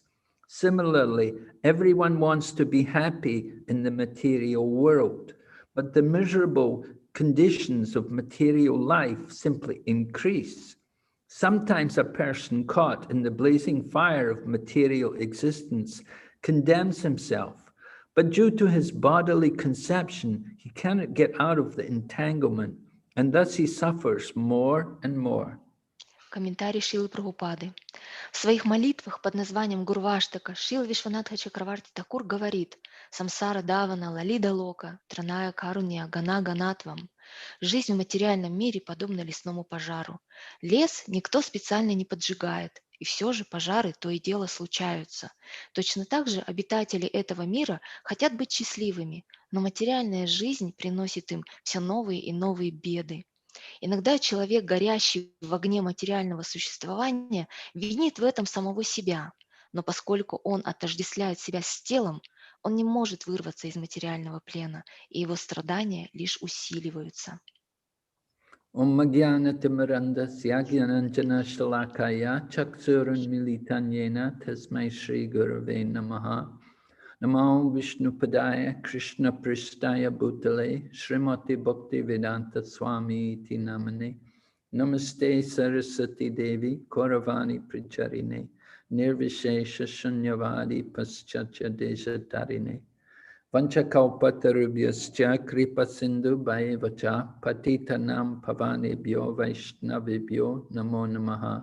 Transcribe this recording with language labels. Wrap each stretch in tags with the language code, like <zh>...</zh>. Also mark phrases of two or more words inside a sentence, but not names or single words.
<en>Similarly, everyone wants to be happy in the material world, but the miserable conditions of material life simply increase. Sometimes a person caught in the blazing fire of material existence condemns himself, but due to his bodily conception, he cannot get out of the entanglement, and thus he suffers more and more.</en> <ru>Комментарий Шрилы Прабхупады. В своих молитвах под названием Гурваштака Шрила Вишванатха Чакраварти Такур говорит</ru> <sa>«संसार दावानल लीढ लोक त्राणाय कारुण्य घन घनत्वम्».</sa> <ru>Жизнь в материальном мире подобна лесному пожару. Лес никто специально не поджигает, и все же пожары то и дело случаются. Точно так же обитатели этого мира хотят быть счастливыми, но материальная жизнь приносит им все новые и новые беды. Иногда человек, горящий в огне материального существования, винит в этом самого себя, но поскольку он отождествляет себя с телом, он не может вырваться из материального плена, и его страдания лишь усиливаются.</ru> <sa>ॐ ज्ञान-तिमिरान्ध स्यग्यानाञ्जन शलाकया चक्षुरुन् मीलितंयेन तस्मै श्री गुरवे नमः नमो विष्णुपादाय कृष्ण प्रेष्ठाय भूतले श्रीमते भक्तिवेदान्त स्वामिन् इति नामिने नमस्ते सरस्वते देवे गौरवाणी प्रचारिणे निर्विशेष शून्यवादि पाश्चात्य देशतारिणे वाञ्छाकल्पतरुभ्यश्च कृपा सिन्धु भ्यएवच पतितानां पावनेभ्यो वैष्णवेभ्यो नमो नमः.</sa>